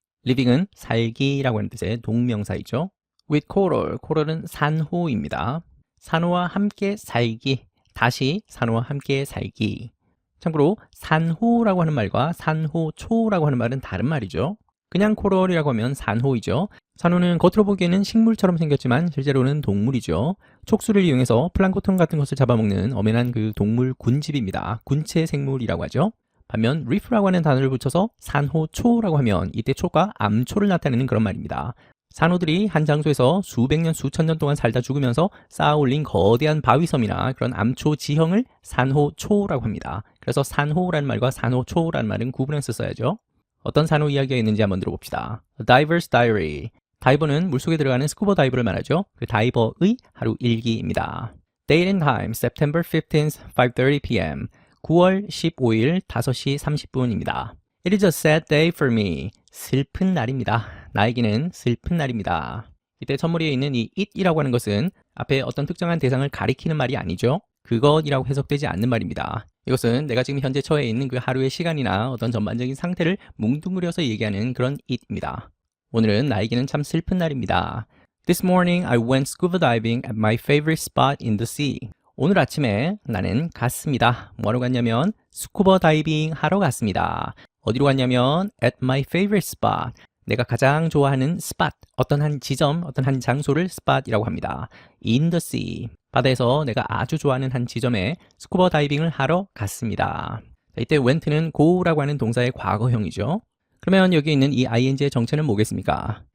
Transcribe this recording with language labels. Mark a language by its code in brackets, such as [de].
[ko] living은 살기라고 하는 뜻의 동명사이죠. [en] with coral, [ko] coral은 산호입니다. 산호와 함께 살기, 다시 산호와 함께 살기. 참고로 산호라고 하는 말과 산호초라고 하는 말은 다른 말이죠. 그냥 코럴이라고 하면 산호이죠. 산호는 겉으로 보기에는 식물처럼 생겼지만 실제로는 동물이죠. 촉수를 이용해서 플랑크톤 같은 것을 잡아먹는 엄연한 그 동물 군집입니다. 군체 생물이라고 하죠. 반면 reef라고 하는 단어를 붙여서 산호초라고 하면 이때 초가 암초를 나타내는 그런 말입니다. 산호들이 한 장소에서 수백 년, 수천 년 동안 살다 죽으면서 쌓아 올린 거대한 바위섬이나 그런 암초 지형을 산호초라고 합니다. 그래서 산호라는 말과 산호초라는 말은 구분해서 써야죠. 어떤 산호 이야기가 있는지 한번 들어봅시다. [en] A Diver's Diary. [ko] 다이버는 물속에 들어가는 스쿠버 다이버를 말하죠. 그 다이버의 하루 일기입니다. [en] Date and time, September 15th, 5:30 p.m. [ko] 9월 15일 5시 30분입니다. [en] It is a sad day for me. [ko] 슬픈 날입니다. 나에게는 슬픈 날입니다. 이때 첫머리에 있는 이 it이라고 하는 것은 앞에 어떤 특정한 대상을 가리키는 말이 아니죠. 그것이라고 해석되지 않는 말입니다. 이것은 내가 지금 현재 처해 있는 그 하루의 시간이나 어떤 전반적인 상태를 뭉뚱그려서 얘기하는 그런 it입니다. 오늘은 나에게는 참 슬픈 날입니다. [en] This morning I went scuba diving at my favorite spot in the sea. [ko] 오늘 아침에 나는 갔습니다. 뭐하러 갔냐면 스쿠버 다이빙 하러 갔습니다. 어디로 갔냐면 [en] at my favorite spot. [ko] 내가 가장 좋아하는 spot, 어떤 한 지점, 어떤 한 장소를 spot이라고 합니다. [en] in the sea. [ko] 바다에서 내가 아주 좋아하는 한 지점에 스쿠버 다이빙을 하러 갔습니다. 이때 went는 go라고 하는 동사의 과거형이죠. 그러면 여기 있는 이 ing의 정체는 뭐겠습니까?